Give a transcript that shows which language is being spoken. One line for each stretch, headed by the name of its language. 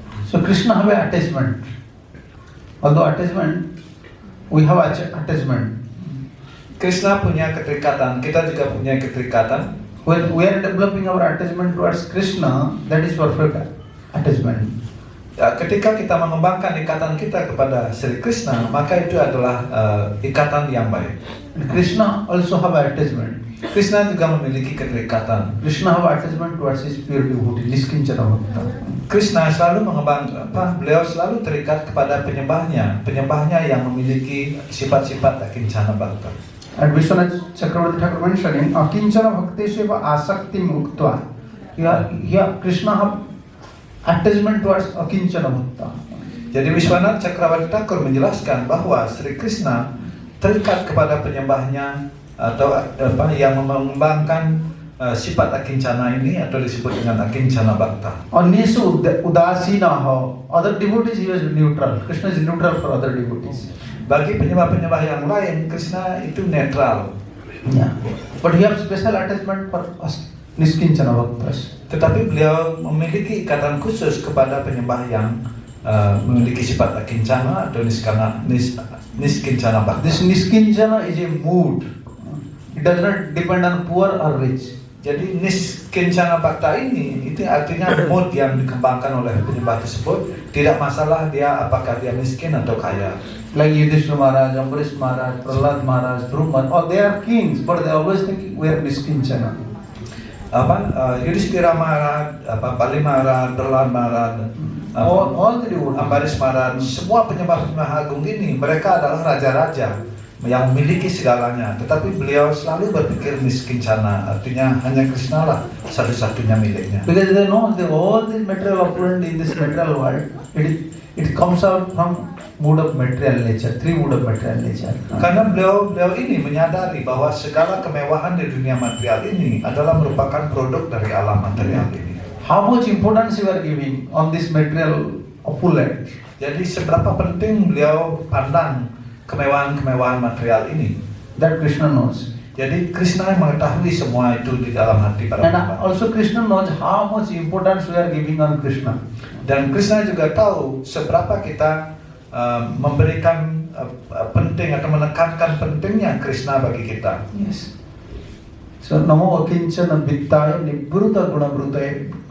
English: So Krishna have an attachment. Although attachment, we have attachment.
Indonesian: Krishna punya keterikatan, kita juga punya keterikatan.
English: When we are developing our attachment towards Krishna, that is perfect attachment.
Indonesian: Ketika kita mengembangkan ikatan kita kepada Sri Krishna, maka itu adalah ikatan yang baik.
English: And Krishna also have attachment.
Indonesian: Krishna juga memiliki keterikatan.
English: Krishna have attachment towards his pure devotee, Niskinchana Bhakta.
Indonesian: Krishna selalu beliau selalu terikat kepada penyembahnya yang memiliki sifat-sifat Akincana Bhakta.
English: And Vishwanath Chakravarti Thakur mentioning
Sanskrit: Akincana Bhakti Seva Asakti Muktva.
English: Here Krishna have attachment towards Akincana Bhakta.
Indonesian: Jadi Vishwanath Chakravarti Thakur menjelaskan bahwa Sri Krishna terikat kepada penyembahnya atau yang mengembangkan sifat Akincana ini atau disebut dengan Akincana Bhakta.
Sanskrit: Anyesu Udasina,
English: other devotees he was neutral. Krishna is neutral for other devotees.
Indonesian: Bagi penyembah-penyembah yang lain, Krishna itu netral.
English: Yeah. But he has special attachment for us, Niskinchana Bhaktas.
Indonesian: Tetapi beliau memiliki ikatan khusus kepada penyembah yang memiliki sifat Akincana atau Niskinchana Bhakta.
English: This Niskinchana is a mood. It does not depend on poor or rich.
Indonesian: Jadi Niskinchana Bhakta ini itu artinya mood yang dikembangkan oleh penyembah tersebut, tidak masalah dia apakah dia miskin atau kaya.
English: Like Yudhishthira Maharaj, Ambarish Maharaj, Prahlad Maharaj, Dhruva, all they are kings, but they always think we are Niskinchana. Yudhishthira Maharaj, Bali Maharaj, Prahlad Maharaj, all the devotees.
Indonesian: Ambarish Maharaj, semua penyembah-penyembah agung ini mereka adalah raja-raja yang memiliki segalanya, tetapi beliau selalu berpikir Niskinchana, artinya hanya Krishna lah satu-satunya miliknya.
English: Because they know that all this material opulent in this material world, it comes out from mood of material nature, three mood of material nature.
Indonesian: Karena beliau ini menyadari bahwa segala kemewahan di dunia material ini adalah merupakan produk dari alam material ini.
English: How much importance you are giving on this material opulent?
Indonesian: Jadi seberapa penting beliau pandang kemewahan-kemewahan material ini.
English: That Krishna knows.
Indonesian: Jadi Krishna mengetahui semua itu di dalam hati para
English: And
Indonesian: penyembah.
English: also Krishna knows how much importance we are giving on Krishna.
Indonesian: Dan Krishna juga tahu seberapa kita memberikan penting atau menekankan pentingnya Krishna bagi kita.
English: Yes. So
Sanskrit: Namo Akinchana Vittaya Nibruta Guna Brutaya.